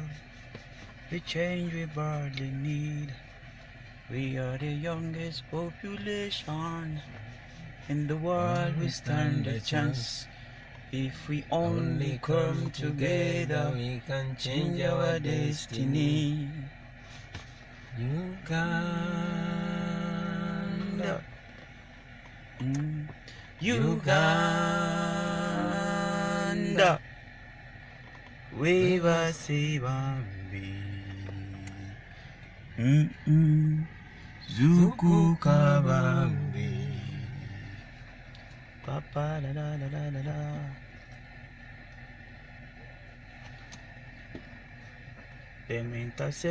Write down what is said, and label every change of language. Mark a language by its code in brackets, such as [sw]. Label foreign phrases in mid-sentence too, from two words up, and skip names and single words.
[en] The change we badly need. We are the youngest population in the world. We stand a chance. If we only come together, we can change our destiny. Uganda, Uganda, we basi bambi, zuku kabambi, papa la la la la la la. Them intercept.